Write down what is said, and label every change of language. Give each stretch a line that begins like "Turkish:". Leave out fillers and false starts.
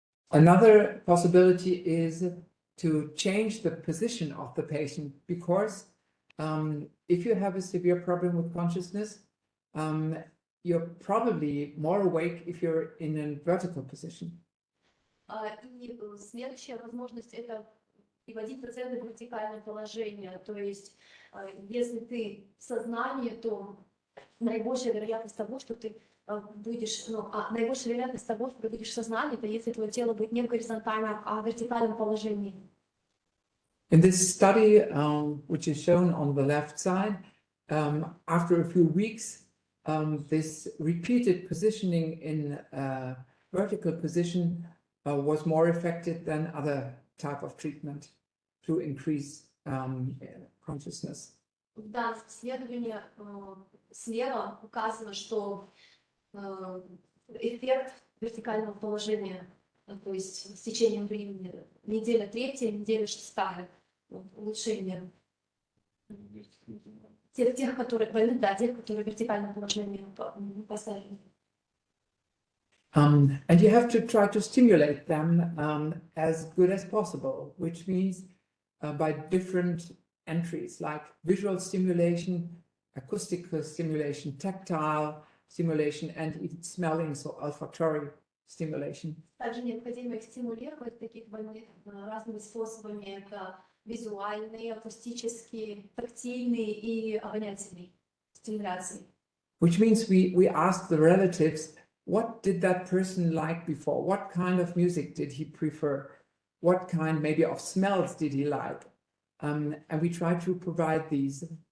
English: Another possibility is to change the position of the patient, because if you have a severe problem with consciousness, you're probably more awake if you're in a vertical position.
Russian: И следующая возможность – это приводить пациента в вертикальное положение. То есть, если ты в сознании, то наибольшая вероятность того, что ты будешь, наибольшая вероятность того, что ты будешь в сознании, это если твое тело будет не в горизонтальном, а в вертикальном положении.
English: In this study, which is shown on the left side, after a few weeks, this repeated positioning in a vertical position was more effective than other type of treatment to increase consciousness.
Russian: В данном исследовании слева указано, что эффект вертикального положения, то есть с течением времени, неделя 3, неделя 6, улучшение тех, которые в вертикальном положении поставлены.
English: And you have to try to stimulate them as good as possible, which means by different entries like visual stimulation, acoustical stimulation, tactile stimulation, and even smelling, so olfactory stimulation.
Russian: Также необходимо их стимулировать таких больных разными способами. Это визуальные, акустические, тактильные и обонятельные стимуляции.
English: Which means we ask the relatives, what did that person like before? What kind of music did he prefer? What kind maybe of smells did he like? And we try to provide these.